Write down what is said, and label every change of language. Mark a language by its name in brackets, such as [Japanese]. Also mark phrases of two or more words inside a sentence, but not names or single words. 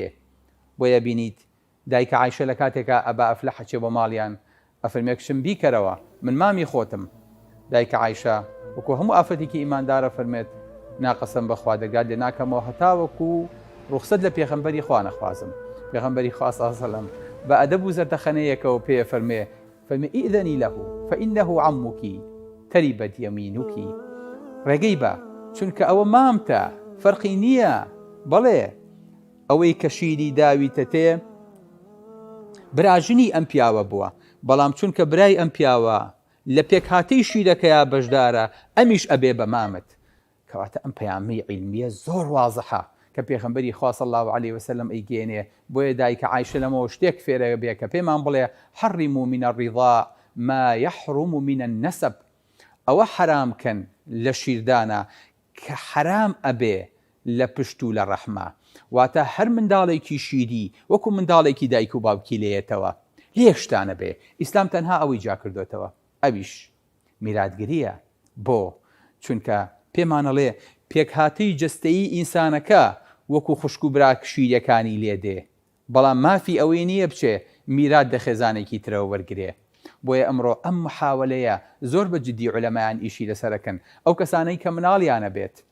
[Central Kurdish] بۆیە بینیت دایکە عایشە لە کاتێکە ئەبا ئەفلە حەچێ بۆ ماڵیان ئەفەرمێکشم بیکەرەوە من مامی خۆتم. دایکە عایشە وەکو هەموو ئافرەتێکی ئیماندارە فەرمێت ناقەسەم بەخوا دەگات لێ ناکەمەوە هەتا وەکو ڕوخسەت لە پێغەمبەری خوا نەخوازم. پێغەمبەری خوا [Arabic] صلی الله علیه و سلم [Central Kurdish] بە ئەدەب و زەردەخەنەیەکەوە پێ فەرمێ [Arabic] ئئذنی له فإنه عمك تربت يمينك. [Central Kurdish] ڕێگەی بە چونکە ئەوە مامتە فەرقی نییە. بەڵێ ئەوەی کە شیری داویتە تێ براژنی ئەم پیاوە بووە، بەڵام چونکە برای ئەم پیاوە لە پێکهاتەی شیرەکەیە بەشدارە ئەمیش ئەبێ بە مامت. کەواتە ئەم پەیامەی عیلمیە زۆر وازەحە کە پێغەمبەری خوا [Arabic] صلی الله عليه وسلم [Central Kurdish] ئەیگێنێ بۆیە دایکە عایشە لەمەوە شتێک فێرە بێ کە پێمان بڵێ حەڕیموا [Arabic] من الرضاع ما يحرم من النسب [Central Kurdish] ئەوە حرامکەن لە شیردانە کە حرام ئەبێ لە پشت و لە ڕەحمە واتە هەر منداڵێکی شیری وەکو منداڵێکی دایک و باوکی لێیەتەوە هیچ شتانە بێ ئیسلام تەنها ئەوەی جا کردوێتەوە ئەویش میراتگریە بۆ چونکە پێمانەڵێ پێکهاتەی جەستەیی ئینسانەکە وەکو خوشک و براک شیرەکانی لێدێ بەڵام مافی ئەوەی نییە بچێ میرات دە خێزانێکی ترەوە وەرگێ بۆیە ئەمڕۆ ئەم محاولەیە زۆر بە جددی عولەمایان ئیشی لەسەرەکەن ئەو کەسانەی کە مناڵیانە بێت